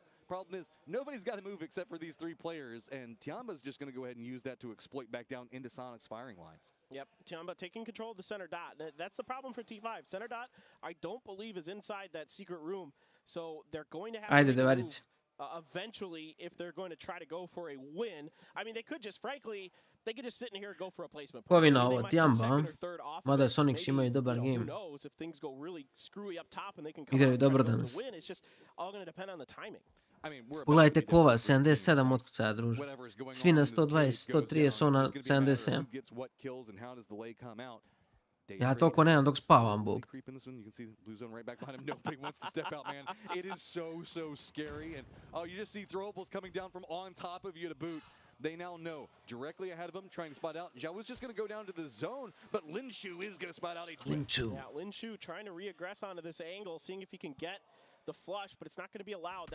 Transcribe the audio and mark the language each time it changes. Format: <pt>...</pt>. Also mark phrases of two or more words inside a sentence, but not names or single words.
<en>Problem is, nobody's got to move except for these 3 players, and Tianba's just going to go ahead and use that to exploit back down into Sonic's firing lines. Yep, Tianba taking control of the center dot. That's the problem for T5. Center dot, I don't believe, is inside that secret room, so they're going to have to move eventually if they're going to try to go for a win. I mean, they could just, frankly, they could just sit in here and go for a placement.</en> <sr>Ko vina ovo, Tianba, mada Sonics imaju dobar game.</sr> <en>Who knows if things go really screwy up top and they can</en> <sr>Igraju dobro danas.</sr> <en>win. It's just all going to depend on the timing.</en> <sr>Pogledajte kova, 77 otkucaja, druže. Svi na 120, 130, on na 77. Ja toliko nemam dok spavam, Bog.</sr> <en>It is so scary, and you just see throwables coming down from on top of you to boot. They now know directly ahead of them, trying to spot out. Zhao was just going to go down to the zone, but Lin Shu is going to spot out a twin. Yeah, Lin Shu trying to re-aggress onto this angle, seeing if he can get the flush, but it's not going to be allowed.</en>